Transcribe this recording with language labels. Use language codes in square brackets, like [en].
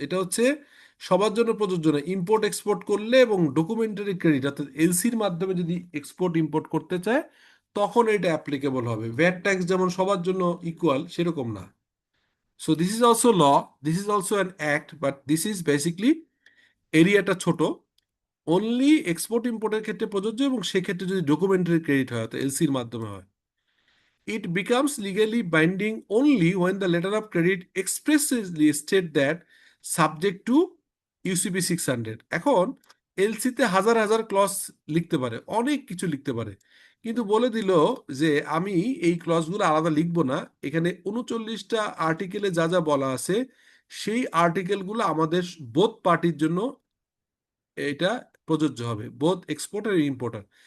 [bn] এটা হচ্ছে সবার জন্য প্রযোজ্য না। ইম্পোর্ট এক্সপোর্ট করলে এবং ডকুমেন্টারি ক্রেডিট অর্থাৎ এলসির মাধ্যমে যদি এক্সপোর্ট ইম্পোর্ট করতে চায় তখন এটা অ্যাপ্লিকেবল হবে। ভ্যাট ট্যাক্স যেমন সবার জন্য ইকুয়াল সেরকম না। [en] so this is also law, this is also an act, but this is basically [bn] এরিয়াটা ছোট, অনলি এক্সপোর্ট ইম্পোর্টের ক্ষেত্রে প্রযোজ্য এবং সেক্ষেত্রে যদি ডকুমেন্টারি ক্রেডিট হয় অর্থাৎ এলসির মাধ্যমে হয়। [en] It becomes legally binding only when the letter of credit expressly state that subject to UCP 600। [bn] এখন এলসিতে হাজার হাজার ক্লজ লিখতে পারে, অনেক কিছু লিখতে পারে, কিন্তু বলে দিল যে আমি এই ক্লজগুলো আলাদা লিখবো না, এখানে 39টা আর্টিকেলে যা যা বলা আছে সেই আর্টিকেলগুলো আমাদের বোথ পার্টির জন্য এটা প্রযোজ্য হবে, বোথ এক্সপোর্টার এবং ইম্পোর্টার।